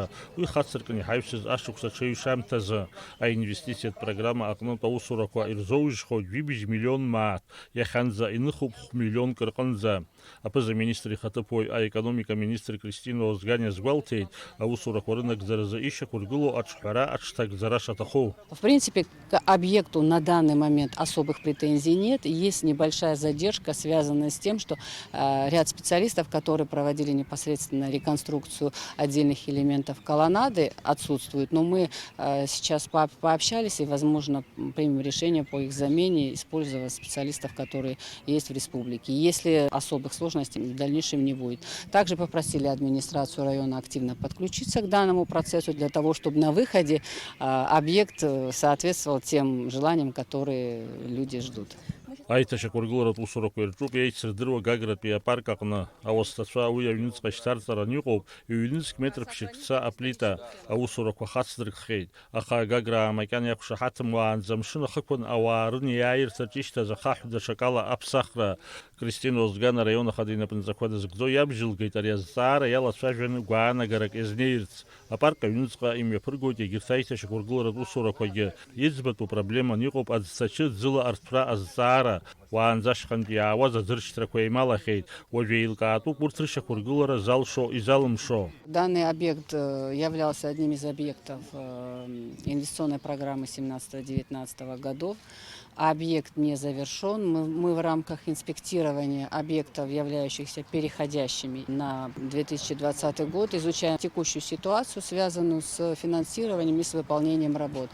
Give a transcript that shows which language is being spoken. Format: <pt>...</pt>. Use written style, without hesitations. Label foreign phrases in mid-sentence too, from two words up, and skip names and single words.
<ab>Уи хацыркны иҳаҩсыз ашықәса ҽеиҩшамҭазы. Аинвестициатә программа аҟнытә аусурақәа ирзоужьхоит 2 миллион мааҭ, иахьанӡа иныхуп 5 миллионк рҟынӡа. Аԥыза-министр ихаҭыԥуаҩ аекономика министр Кристина Озган иазгәалҭеит, аусурақәа рынагӡаразы ишьақәыргылоу аҿҳәара аҽҭагӡара шаҭаху.</ab> <ru>В принципе, к объекту на данный момент особых претензий нет. Есть небольшая задержка, связанная с тем, что ряд специалистов, которые проводили непосредственно реконструкцию отдельных элементов колоннады, отсутствуют. Но мы сейчас пообщались и, возможно, примем решение по их замене, используя специалистов, которые есть в республике. Если особых сложностей в дальнейшем не будет. Также попросили администрацию района активно подключиться к данному процессу для того, чтобы на выходе объект соответствовал тем желаниям, которые люди ждут.</ru> <ab>Аиҭашьак уаргыларатә усурақәа ирҿуп, еицырдыруа Гагратәи апарк аҟны. Ауасҭацәа уи аҩныҵҟа шьҭарҵаран иҟоуп, ҩ-ныцк метр ԥшьык-ца аплита. Аусурақәа хацдыркхеит. Аха Гаграа макьана иақәшаҳаҭым уаанӡа амшын ахықәан ауаа рынеиааирҭаҿ ишьҭаз ахаҳә даҽакала аԥсахра. Кристина Озган араион ахада инапынҵақәа дазкӡо иабжьылгеит ари азҵаара иалацәажәаны гәаанагарак иазнеирц. Апарк аҩныҵҟа имҩаԥыргоит егьырҭ аиҭашьак уаргыларатә усурақәагьы. Иӡбатәу проблеман иҟоуп аӡцачы ӡыла арҭәра азҵаара. Уаанӡа ашьхантәи иаауаз аӡыршьҭрақәа еималахьеит. Уажә еилкаатәуп урҭ рышьақәыргылара залшо изалымшо.</ab> <ru>Данный объект являлся одним из объектов инвестиционной программы 17-19 годов. Объект не завершен. Мы в рамках инспектирования объектов, являющихся переходящими на 2020 год, изучаем текущую ситуацию, связанную с финансированием и с выполнением работ.</ru>